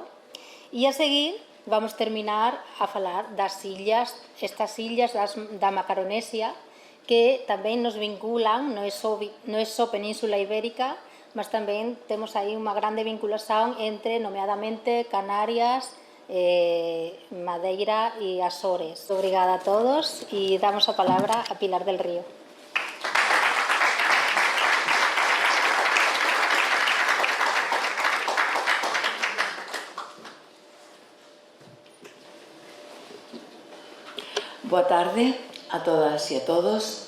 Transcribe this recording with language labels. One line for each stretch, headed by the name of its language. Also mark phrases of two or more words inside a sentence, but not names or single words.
Galician: E a seguir vamos terminar a falar das illas, estas illas da Macaronesia, que tamén nos vinculan, non é só Península Ibérica, mas tamén temos aí unha grande vinculación entre, nomeadamente, Canarias, Madeira e Azores. Obrigada a todos e damos a palabra a Pilar del Río. Boa tarde a todas y a todos.